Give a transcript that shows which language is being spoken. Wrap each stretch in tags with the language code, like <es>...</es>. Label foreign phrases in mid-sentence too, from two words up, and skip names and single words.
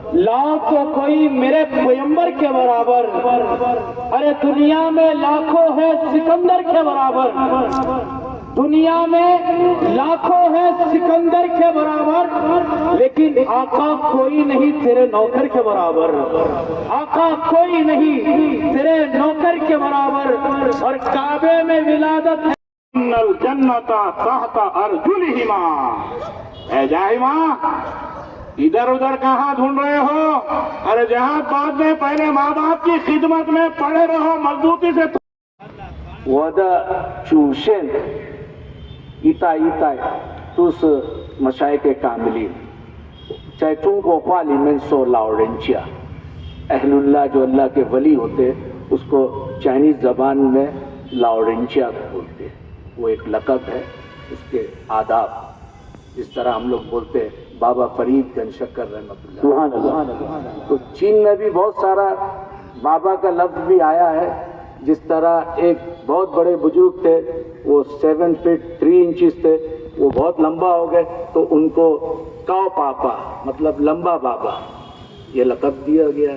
<ur>جاؤ تو کوئی میرے پیغمبر کے برابر، ارے دنیا میں لاکھوں ہے سکندر کے برابر، دنیا میں لاکھوں ہے سکندر کے برابر، لیکن آقا کوئی نہیں تیرے نوکر کے برابر، آقا کوئی نہیں تیرے نوکر کے برابر۔ اور کعبے میں ولادت ہے،</ur> <ar>ان الجنت تحت ارجلہما۔</ar> <ur>اے جاہمہ ادھر ادھر کہاں ڈھونڈ رہے ہو؟ ارے جہاد بعد میں، پہلے ماں باپ کی خدمت میں پڑے رہو مضبوطی سے۔</ur> <zh>我的主线一代一代都是</zh> <ur>مشائخ کاملین，</ur> <zh>在中国话里面说老人家</zh> <ur>اہل اللہ، جو اللہ کے ولی ہوتے اس کو چائنیز زبان میں لاؤرنچیا بولتے ہیں، وہ ایک لقب ہے، اس کے آداب جس طرح ہم لوگ بولتے ہیں بابا فرید گنج شکر رحمۃ اللہ۔ سبحان اللہ۔ تو چین میں بھی بہت سارا بابا کا لفظ بھی آیا ہے، جس طرح ایک بہت بڑے بزرگ تھے، وہ 7 فٹ 3 انچز تھے، وہ بہت لمبا ہو گئے تو ان کو کاؤ پاپا مطلب لمبا بابا یہ لقب دیا گیا ہے۔</ur>